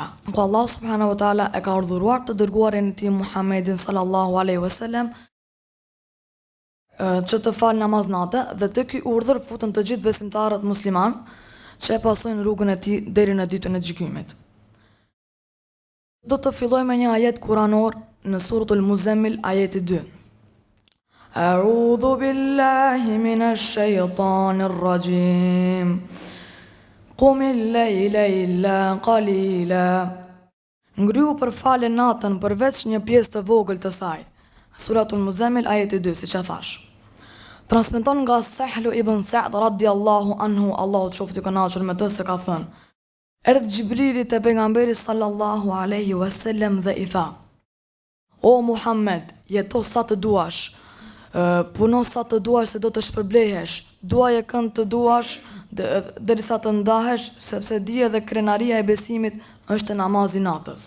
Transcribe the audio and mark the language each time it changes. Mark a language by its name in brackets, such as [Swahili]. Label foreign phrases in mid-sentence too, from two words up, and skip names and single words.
[Albanian] Ku [Arabic] الله سبحانه وتعالى [Albanian] e ka urdhëruar të dërguarin e tij Muhammedin [Arabic] صلى الله عليه وسلم [Albanian] që të falë namaz natë, dhe të ky urdhër futën të gjithë besimtarët musliman që e pasojnë rrugën e tij deri në ditën e gjykimit. Do të filloj me një ajet kuranor në suratul Muzammil ajeti 2. [Arabic] أعوذ بالله من الشيطان الرجيم. قم الليل إلا قليلا. [Albanian] Ngrihu për falë natën përveç një pjesë të vogël të saj. Suratul Muzammil ajeti 2, siç e thash. Transmeton nga Sahlu ibn Sa'd [Arabic] رضي الله عنه, [Albanian] Allahu të qoftë i kënaqur me të, se ka thënë: erdhi Xhibrili te pejgamberi [Arabic] صلى الله عليه وسلم [Albanian] dhe i tha: O Muhammed, jeto sa të duash, puno sa të duash se do të shpërblehesh, duaje kënd të duash derisa të ndahesh, sepse dije dhe krenaria e besimit është namazi natës.